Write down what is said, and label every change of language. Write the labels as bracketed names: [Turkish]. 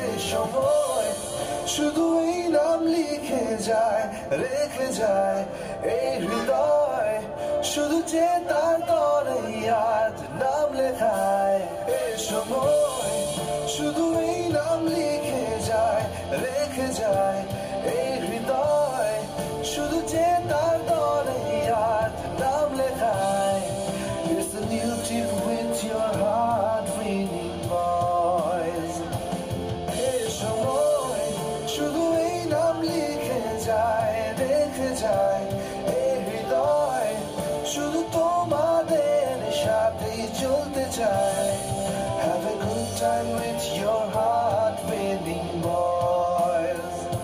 [Bangla] সময় শুধু এই নাম লিখে যায়, রেখে যায় এই হৃদয়, শুধু যে তার তরে আজ নাম লেখায়। এই সময় শুধু এই নাম লিখে যায়, রেখে যায় এই হৃদয়, শুধু যে তার তরে আজ নাম লেখায়। [English] It's a new trip with your heart-winning boys. [Bangla] এই সময় শুধু এই নাম লিখে যায়, রেখে যায় এই হৃদয়, শুধু তোমাদের সাথেই চলতে চায়। [English] Have a good time with your heart-winning boys.